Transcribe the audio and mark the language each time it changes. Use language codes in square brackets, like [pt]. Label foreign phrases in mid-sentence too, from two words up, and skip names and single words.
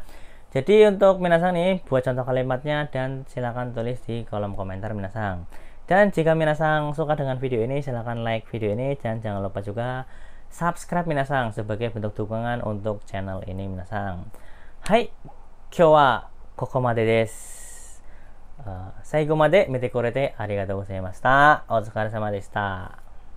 [id] Jadi untuk minasang nih buat contoh kalimatnya dan silakan tulis di kolom komentar minasang. Dan jika minasang suka dengan video ini silakan like video ini dan jangan lupa juga subscribe minasang sebagai bentuk dukungan untuk channel ini minasang. Hai, [ja] 今日はここまでです. 最後まで見てくれてありがとうございました. お疲れ様でした.